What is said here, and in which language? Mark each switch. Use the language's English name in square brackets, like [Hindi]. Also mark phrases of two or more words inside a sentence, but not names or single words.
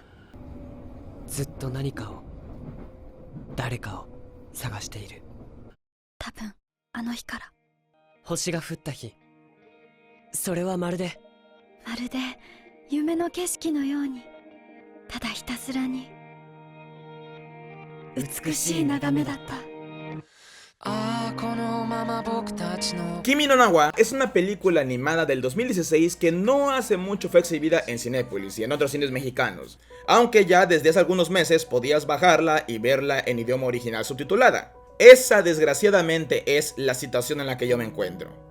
[Japanese] ずっと何かを、誰かを探している。多分あの日から。星が降った日、それはまるで夢の景色のように、ただひたすらに美しい眺めだった。 [Spanish] Kimi no Na wa es una película animada del 2016 que no hace mucho fue exhibida en Cinépolis y en otros cines mexicanos, aunque ya desde hace algunos meses podías bajarla y verla en idioma original subtitulada. Esa desgraciadamente es la situación en la que yo me encuentro.